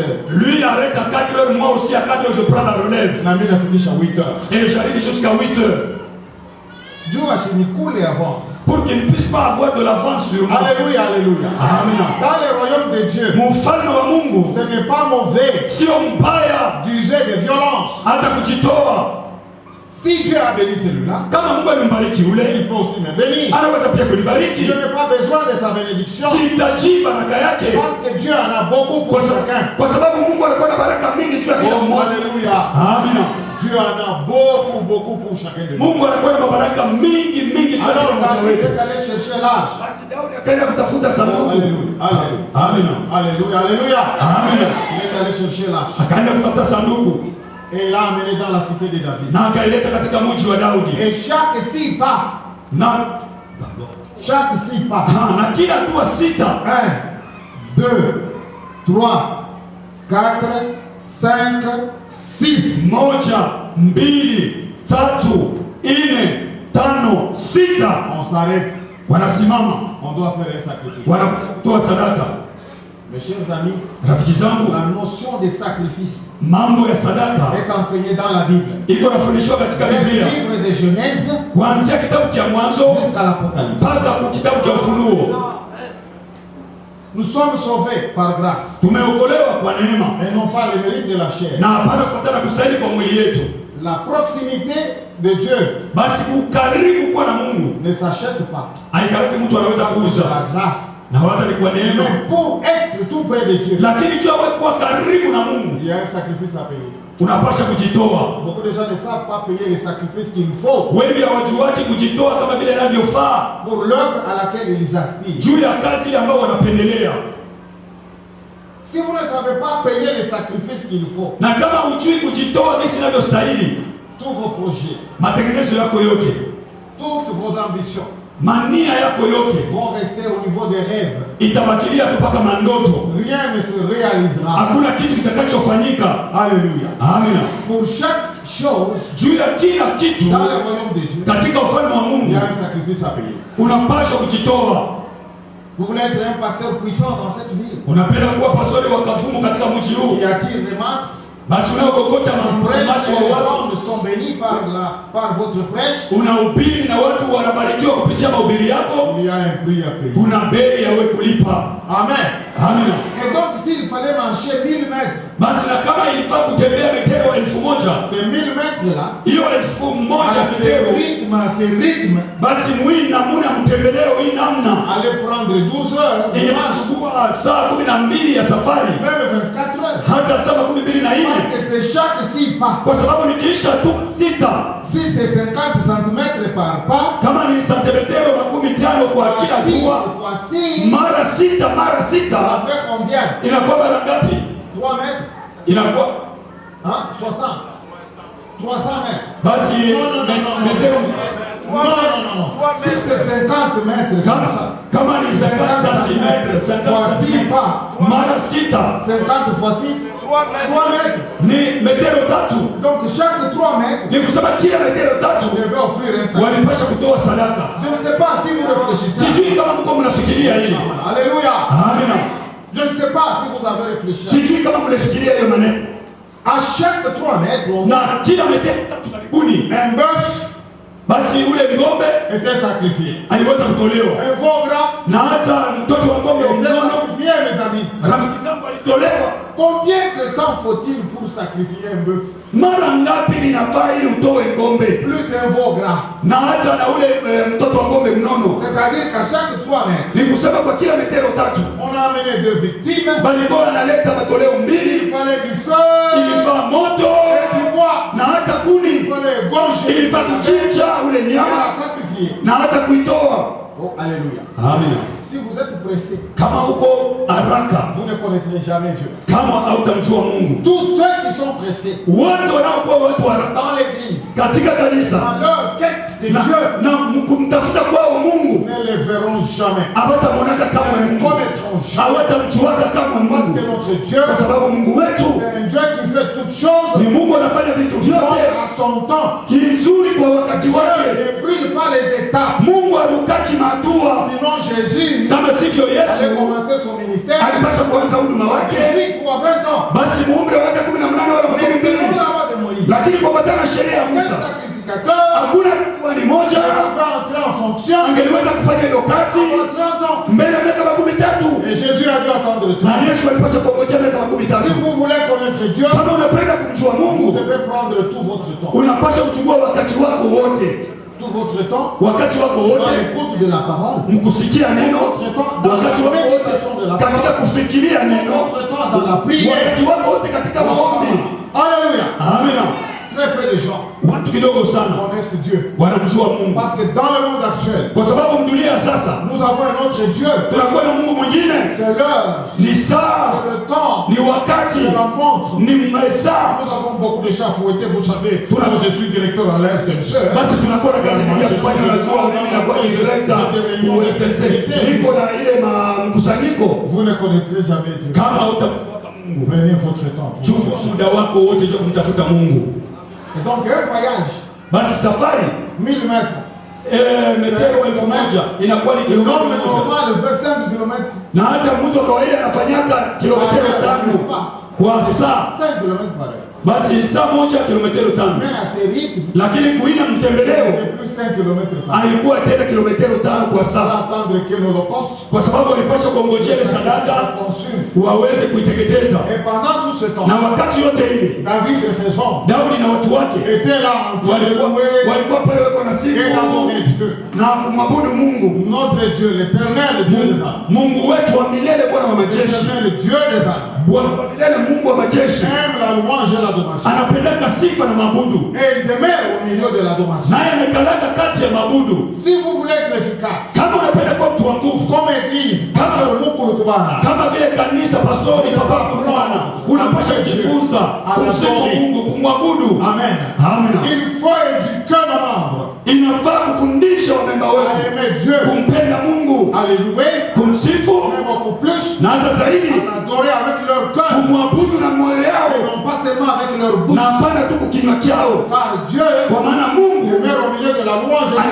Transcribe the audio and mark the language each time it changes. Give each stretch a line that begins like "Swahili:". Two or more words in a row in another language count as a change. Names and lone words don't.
French: Lui arrête à 4h, moi aussi à 4h je prends la relève
Swahili: Na mimi nafinisha 8h.
French: et j'arrive jusqu'à 8h Dieu asinikule et avance. pour qu'il ne puisse pas avoir de l'avance sur moi. Alléluia, alléluia.
Swahili: Amina.
French: Dans le royaume de Dieu,
Swahili: Mfalme wa Mungu
French: ce n'est pas mauvais
Swahili: sio mbaya
French: d'user de violence.
Swahili: hata kujitoa.
French: Si Dieu a béni celui-là,
Swahili: Kama Mungu alimbariki
French: il
Swahili: yule,
French: peut aussi me bénir.
Swahili: anaweza pia kunibariki.
French: Je n'ai pas besoin de sa bénédiction
Swahili: Sihitaji baraka yake
French: parce que Dieu en a beaucoup pour chacun.
Swahili: kwa sababu Mungu anakuwa na baraka mingi juu ya kila Oh, mmoja.
French: alléluia.
Swahili: Amina.
French: Dieu en a beaucoup, beaucoup pour chacun de nous.
Swahili: Mungu anakuwa na mabaraka mingi mingi juu ya
French: Alors
Swahili: kila mmoja David wetu.
French: est allé chercher l'arche.
Swahili: Basi Daudi akaenda kutafuta Oh, sanduku.
French: alléluia, alléluia.
Swahili: Amina.
French: Alléluia, alléluia.
Swahili: Amina.
French: Il est allé chercher l'arche.
Swahili: Akaenda kutafuta sanduku
French: Et il l'a amené dans la cité de David.
Swahili: na akaileta katika mji wa Daudi.
French: Et chaque 6 pas,
Swahili: Na na kila hatua sita,
French: 1, 2, 3, 4, 5, 6.
Swahili: 1, 2, 3, 4, 5, 6.
French: On s'arrête.
Swahili: Wanasimama,
French: On doit faire un sacrifice.
Swahili: wanatoa sadaka.
French: Mes chers amis,
Swahili: Rafiki zangu,
French: la notion de sacrifice
Swahili: mambo ya sadaka
French: est enseignée dans la Bible.
Swahili: iko nafundishwa katika
French: Dès le
Swahili: Biblia,
French: livre de Genèse
Swahili: kuanzia kitabu cha Mwanzo
French: jusqu'à l'Apocalypse.
Swahili: mpaka kwa kitabu cha Ufunuo.
French: Nous sommes sauvés par grâce
Swahili: Tumeokolewa kwa neema
French: et non pas le mérite de la chair.
Swahili: na hapana kufuatana kustahili kwa mwili yetu.
French: La proximité de Dieu
Swahili: Basi ukaribu kuwa na Mungu
French: ne s'achète pas.
Swahili: haikalaki mtu anaweza
French: Parce que c'est
Swahili: kuuza,
French: la grâce.
Swahili: na wala ni kwa neema.
French: Mais pour être tout près de Dieu,
Swahili: Lakini jua wewe kuwa karibu na Mungu
French: il y a un sacrifice à payer.
Swahili: unapasha kujitoa.
French: Beaucoup de gens ne savent pas payer les sacrifices qu'il faut
Swahili: Wengi hawajuaki kujitoa kama vile inavyofaa
French: pour l'œuvre à laquelle ils aspirent.
Swahili: juu ya kazi ile ambayo wanapendelea.
French: Si vous ne savez pas payer les sacrifices qu'il faut,
Swahili: Na kama hujui kujitoa jinsi inavyostahili,
French: tous vos projets,
Swahili: matengenezo yako yote,
French: toutes vos ambitions
Swahili: mania yako yote
French: vont rester au niveau des rêves.
Swahili: itabakilia tu mpaka mandoto.
French: Rien ne se réalisera.
Swahili: Hakuna kitu kitakachofanyika.
French: Alléluia.
Swahili: Amina.
French: Pour chaque chose
Swahili: Juu ya kila kitu
French: dans le royaume de Dieu,
Swahili: katika ufalme wa
French: il y
Swahili: Mungu
French: a un sacrifice à payer.
Swahili: unapaswa kujitoa.
French: Vous voulez être un pasteur puissant dans cette ville
Swahili: Unapenda kuwa pastori wa kafumu katika mji huu,
French: qui attire des masses,
Swahili: basi unaokokota
French: prêche
Swahili: macho
French: et
Swahili: wa
French: les
Swahili: watu,
French: hommes sont bénis par votre prêche.
Swahili: unahubiri na watu wanabarikiwa kupitia mahubiri yako.
French: Il y a un prix à payer.
Swahili: Kuna bei ya wewe kulipa.
French: Amen.
Swahili: Amina.
French: Et donc s'il fallait marcher 1000 mètres,
Swahili: Basi na kama ilifaa kutembea metero 1000,
French: ces 1000 mètres là,
Swahili: hiyo 1000
French: à ce
Swahili: metero,
French: rythme,
Swahili: basi mwii namuna mtembeleo hii namna
French: allait prendre 12 heures de marche,
Swahili: inachukua saa 12 ya safari,
French: même 24 heures.
Swahili: hata saa 12
French: Parce que c'est chaque 6 pas.
Swahili: kwa sababu nikiisha tu sita,
French: Si c'est 50 cm par pas,
Swahili: kama ni santimetero 15 kwa kila
French: fois 6
Swahili: hatua,
French: fois 6,
Swahili: mara
French: ça
Swahili: sita
French: fait combien?
Swahili: inakuwa mara ngapi?
French: 3 mètres?
Swahili: Inakuwa
French: Hein? 60? 300 mètres?
Swahili: basi metero
French: Si c'est 50 mètres comme ça,
Swahili: kama ni 50 cm,
French: fois 6 pas,
Swahili: mara sita
French: 50 fois 6, 3 mètres.
Swahili: ni metero 3.
French: Donc chaque 3 mètres,
Swahili: Ni kusema kila metero 3
French: vous devez offrir un sacrifice.
Swahili: walipasha kutoa sadaka.
French: Je ne sais pas si vous réfléchissez.
Swahili: Sijui kama mko mnafikiria hili.
French: Alléluia.
Swahili: Amina.
French: Je ne sais pas si vous avez réfléchi.
Swahili: Sijui kama mnafikiria hiyo maneno.
French: À chaque 3 mètres, on a
Swahili: Na kila metero 3 karibuni
French: un bœuf
Swahili: basi ule ng'ombe
French: était sacrifié.
Swahili: aliweza kutolewa,
French: Un veau gras
Swahili: na hata mtoto wa ng'ombe
French: était
Swahili: mnono,
French: sacrifié, mes amis.
Swahili: rafiki zangu, alitolewa.
French: Combien de temps faut-il pour sacrifier un bœuf?
Swahili: Mara ngapi inafaa ili utoe ng'ombe
French: Plus un veau gras.
Swahili: na hata na ule mtoto wa ng'ombe mnono?
French: C'est-à-dire qu'à chaque 3 mètres,
Swahili: Ni kusema kwa kila metero tatu
French: on a amené 2 victimes.
Swahili: balikuwa wanaleta matoleo
French: Il
Swahili: mbili,
French: fallait du feu
Swahili: ilifaa moto
French: et du bois.
Swahili: na hata
French: Il
Swahili: kuni,
French: fallait égorger
Swahili: ilifaa kuchinja ule
French: et
Swahili: nyama
French: la sacrifier.
Swahili: na hata kuitoa.
French: Oh, alléluia.
Swahili: Amina.
French: Si vous êtes pressé,
Swahili: Kama uko haraka,
French: vous ne connaîtrez jamais Dieu.
Swahili: kama hautamjua Mungu,
French: Tous ceux qui sont pressés
Swahili: wote wanaokuwa watu haraka
French: dans l'église,
Swahili: katika kanisa
French: dans leur quête de
Swahili: na,
French: Dieu,
Swahili: na kumtafuta kwao Mungu
French: ne les verront jamais.
Swahili: hawatamonaka kama
French: Ne les
Swahili: Mungu,
French: connaîtront jamais.
Swahili: hawatamjuaka kama
French: Parce
Swahili: Mungu,
French: que notre Dieu,
Swahili: kwa sababu Mungu wetu
French: c'est un Dieu qui fait toutes choses
Swahili: ni Mungu anafanya vitu vyote
French: à son temps.
Swahili: kizuri kwa wakati
French: Dieu
Swahili: wake.
French: ne brûle pas les étapes.
Swahili: Mungu arukaki matua.
French: Sinon Jésus
Swahili: Kama sivyo
French: allait
Swahili: Yesu
French: commencer son ministère
Swahili: alipasha kuanza huduma
French: à
Swahili: wake
French: 18 ou à 20 ans.
Swahili: basi muumri wa miaka 18 wala
French: Mais selon
Swahili: 12,
French: la loi de Moïse,
Swahili: lakini kwa matana sheria ya
French: aucun
Swahili: Musa
French: sacrificateur
Swahili: hakuna kuhani moja
French: ne pouvait entrer en fonction
Swahili: angeliweza kufanya hiyo kazi
French: avant 30 ans.
Swahili: mbele ya miaka 13,
French: Et Jésus a dû attendre le
Swahili: na
French: 30.
Swahili: Yesu alipasha kuongojea miaka
French: Si
Swahili: 13.
French: vous voulez connaître Dieu,
Swahili: Kama unapenda kumjua
French: vous
Swahili: Mungu,
French: devez prendre tout votre temps.
Swahili: unapasha kuchukua wakati wako wote,
French: Tout votre temps
Swahili: wakati wako
French: dans
Swahili: wote
French: l'écoute de la parole.
Swahili: mkusikia neno,
French: Votre temps dans
Swahili: wakati
French: la
Swahili: wako wote
French: méditation de la
Swahili: katika
French: parole.
Swahili: kufikiria neno,
French: Votre temps dans la prière.
Swahili: wakati wako wote katika maombi.
French: Alléluia.
Swahili: Amina.
French: Très peu de gens
Swahili: Watu kidogo sana
French: connaissent Dieu.
Swahili: wanamjua Mungu,
French: Parce que dans le monde actuel,
Swahili: kwa sababu dunia ya sasa
French: nous avons un autre Dieu.
Swahili: tunakuwa na Mungu mwingine.
French: C'est l'heure,
Swahili: Ni saa,
French: c'est le temps,
Swahili: ni wakati,
French: c'est la montre.
Swahili: ni masaa.
French: Nous avons beaucoup de chats fouettés, vous savez. Moi, je suis directeur à l'RTMC.
Swahili: Basi tunakuwa na kazi nyingi ya kufanya. Unajua mimi nakuwa ni director wa FTC, niko na ile mkusanyiko.
French: Vous ne connaîtrez jamais Dieu.
Swahili: Kama utamfuata Mungu,
French: Prenez votre temps. pour
Swahili: chukua
French: chercher.
Swahili: muda wako wote juu kumtafuta Mungu.
French: Et donc, un voyage,
Swahili: Basi safari
French: 1000 mètres.
Swahili: metero 1000 inakuwa ni kilomita
French: L'homme
Swahili: 1,
French: normal fait 5 km.
Swahili: na hata mtu wa kawaida anafanyaka kilomita 5 kwa saa.
French: 5 km par heure.
Swahili: Basi saa moja kilomita 5,
French: Mais à ces rythmes,
Swahili: lakini kuina mtembeleo
French: c'est plus 5 km par heure.
Swahili: alikuwa tena kilomita 5 kwa
French: Ça
Swahili: saa,
French: attendre que l'Holocauste
Swahili: kwa sababu alipaswa kuongojea ile sadaka
French: se consume.
Swahili: waweze kuiteketeza.
French: Et pendant tout ce temps,
Swahili: Na wakati yote ile
French: David et ses hommes
Swahili: Daudi na watu wake
French: étaient là en train de louer
Swahili: walikuwa pale wako na
French: et
Swahili: siku
French: d'adorer Dieu.
Swahili: na kumwabudu Mungu,
French: Notre Dieu, l'éternel Dieu des âmes.
Swahili: Mungu wetu wa milele, Bwana wa majeshi,
French: L'éternel Dieu des âmes.
Swahili: Bwana wa milele, Mungu wa majeshi,
French: Aime la louange et l'adoration.
Swahili: anapendaka sifa na mabudu,
French: Et il demeure au milieu de l'adoration.
Swahili: naye anakalaka kati ya mabudu.
French: Si vous voulez être efficace,
Swahili: Kama unapenda kuwa mtu wa nguvu,
French: comme église, pasteur Mukulu Kubana,
Swahili: kama vile kanisa, pastori, papa Bwana, unapasha kujifunza kumsifu Mungu, kumwabudu.
French: Amen.
Swahili: Amina.
French: Il faut éduquer nos membres
Swahili: Inafaa kufundisha wamemba
French: à
Swahili: wetu
French: aimer Dieu,
Swahili: kumpenda Mungu,
French: à les louer,
Swahili: kumsifu
French: mais beaucoup plus,
Swahili: na hata zaidi
French: à l'adorer avec leur cœur,
Swahili: kumwabudu na moyo
French: et
Swahili: yao,
French: non pas seulement avec leur bouche.
Swahili: na hapana tu kukinywa chao,
French: Car Dieu
Swahili: kwa maana Mungu
French: demeure au milieu de la louange et de